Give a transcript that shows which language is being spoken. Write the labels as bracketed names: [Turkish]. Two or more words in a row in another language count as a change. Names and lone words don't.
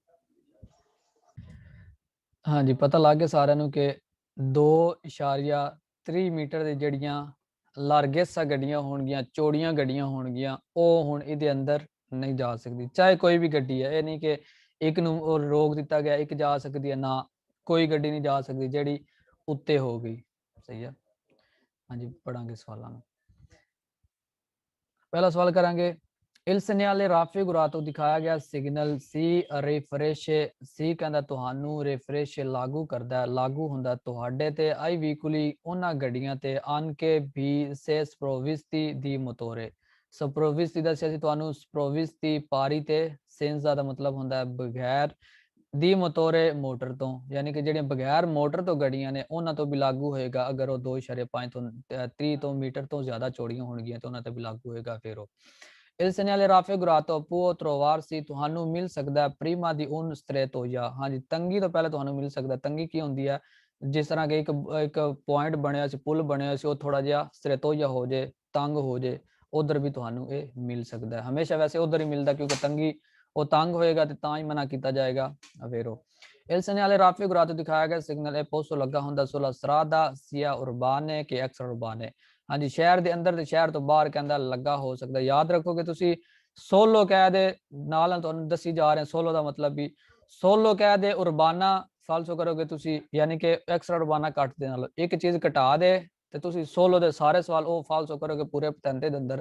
[Punjabi] ਹਾਂਜੀ ਪਤਾ ਲੱਗ ਗਿਆ ਸਾਰਿਆਂ ਨੂੰ ਕਿ 2.3 ਮੀਟਰ ਦੀ ਜਿਹੜੀਆਂ ਲਾਰਗੇਸਾ ਗੱਡੀਆਂ ਹੋਣਗੀਆਂ, ਚੌੜੀਆਂ ਗੱਡੀਆਂ ਹੋਣਗੀਆਂ, ਉਹ ਹੁਣ ਇਹਦੇ ਅੰਦਰ ਨਹੀਂ ਜਾ ਸਕਦੀ। ਚਾਹੇ ਕੋਈ ਵੀ ਗੱਡੀ ਹੈ, ਇਹ ਨਹੀਂ ਕਿ ਇੱਕ ਨੂੰ ਰੋਕ ਦਿੱਤਾ ਗਿਆ, ਇੱਕ ਜਾ ਸਕਦੀ ਹੈ, ਨਾ ਕੋਈ ਗੱਡੀ ਨਹੀਂ ਜਾ ਸਕਦੀ ਜਿਹੜੀ ਉੱਤੇ ਹੋ ਗਈ। ਸਹੀ ਹੈ, ਹਾਂਜੀ ਪੜਾਂਗੇ ਸਵਾਲਾਂ ਨੂੰ। ਪਹਿਲਾ ਸਵਾਲ ਕਰਾਂਗੇ, [Italian] il segnale raffigurato [Punjabi] ਤੋਂ ਦਿਖਾਇਆ ਗਿਆ ਸਿਗਨਲ [Italian] si riferisce si [Punjabi] ਕਹਿੰਦਾ ਤੁਹਾਨੂੰ ਰਿਫਰੈਸ਼ ਲਾਗੂ ਕਰਦਾ ਹੈ, ਲਾਗੂ ਹੁੰਦਾ ਤੁਹਾਡੇ ਤੇ [Italian] ai veicoli [Punjabi] ਉਹਨਾਂ ਗੱਡੀਆਂ ਤੇ ਅਨਕੇ ਵੀ [Italian] se sprovvisti di motore. [Punjabi] ਸਪਰੋਵਿਸਤੀ ਦੱਸਿਆ ਸੀ ਤੁਹਾਨੂੰ, ਸਪਰੋਵਿਸਤੀ ਪਾਰੀ ਤੇ ਸੈਂਜ਼ਾ ਦਾ ਮਤਲਬ ਹੁੰਦਾ ਹੈ ਬਗੈਰ, [Italian] di motore [Punjabi] ਮੋਟਰ ਤੋਂ, ਯਾਨੀ ਕਿ ਜਿਹੜੀਆਂ ਬਗੈਰ ਮੋਟਰ ਤੋਂ ਗੱਡੀਆਂ ਨੇ ਉਹਨਾਂ ਤੋਂ ਵੀ ਲਾਗੂ ਹੋਏਗਾ। ਅਗਰ ਉਹ 2.5 ਤੋਂ 30 ਤੋਂ ਮੀਟਰ ਤੋਂ ਜ਼ਿਆਦਾ ਚੌੜੀਆਂ ਹੋਣਗੀਆਂ ਤਾਂ ਉਹਨਾਂ ਤੇ ਵੀ ਲਾਗੂ ਹੋਏਗਾ। ਫਿਰ ਉਹ [Italian] il segnale raffigurato può trovarsi [Punjabi] ਤੁਹਾਨੂੰ ਮਿਲ ਸਕਦਾ [Italian] prima di un strettoia। [Punjabi] ਹਾਂਜੀ ਤੰਗੀ ਤੋਂ ਪਹਿਲੇ ਤੁਹਾਨੂੰ ਮਿਲ ਸਕਦਾ। ਤੰਗੀ ਕੀ ਹੁੰਦੀ ਹੈ? ਜਿਸ ਤਰ੍ਹਾਂ ਕਿ ਇੱਕ ਪੁਆਇੰਟ ਬਣਿਆ ਸੀ, ਪੁਲ ਬਣਿਆ ਸੀ, ਉਹ ਥੋੜਾ ਜਿਹਾ strettoia ਹੋ ਜੇ, ਤੰਗ ਹੋ ਜੇ, ਉਧਰ ਵੀ ਤੁਹਾਨੂੰ ਇਹ ਮਿਲ ਸਕਦਾ ਹੈ। ਹਮੇਸ਼ਾ ਵੈਸੇ ਉਧਰ ਹੀ ਮਿਲਦਾ ਕਿਉਂਕਿ ਤੰਗੀ, ਉਹ ਤੰਗ ਹੋਏਗਾ ਤੇ ਤਾਂ ਹੀ ਮਨਾ ਕੀਤਾ ਜਾਏਗਾ। ਅਵੇਰੋ [Italian] il segnale raffigurato [Punjabi] ਦਿਖਾਇਆ ਗਿਆ ਸਿਗਨਲ ਇਹ ਪੋਸੋ ਲੱਗਾ ਹੁੰਦਾ [Italian] sulla strada sia urbane che extra urbane। [Punjabi] ਹਾਂਜੀ ਸ਼ਹਿਰ ਦੇ ਅੰਦਰ ਤੇ ਸ਼ਹਿਰ ਤੋਂ ਬਾਹਰ ਕਹਿੰਦਾ ਲੱਗਾ ਹੋ ਸਕਦਾ। ਯਾਦ ਰੱਖੋਗੇ ਤੁਸੀਂ ਸੋਲੋ ਕਹਿ ਦੇ ਨਾਲ ਤੁਹਾਨੂੰ ਦੱਸੀ ਜਾ ਰਹੇ ਸੋਲੋ ਦਾ ਮਤਲਬ ਵੀ ਸੋਲੋ ਕਹਿ ਦੇ ਉਰਬਾਨਾ ਫਾਲਸੋ ਕਰੋਗੇ ਤੁਸੀਂ, ਯਾਨੀ ਕਿ [Italian] extra urbana [Punjabi] ਕੱਟ ਦੇ ਨਾਲ ਇੱਕ ਚੀਜ਼ ਘਟਾ ਦੇ ਤੇ ਤੁਸੀਂ ਸੋਲੋ ਦੇ ਸਾਰੇ ਸਵਾਲ ਉਹ ਫਾਲਸੋ ਕਰੋਗੇ ਪੂਰੇ ਪਤੰਤੇ ਦੇ ਅੰਦਰ।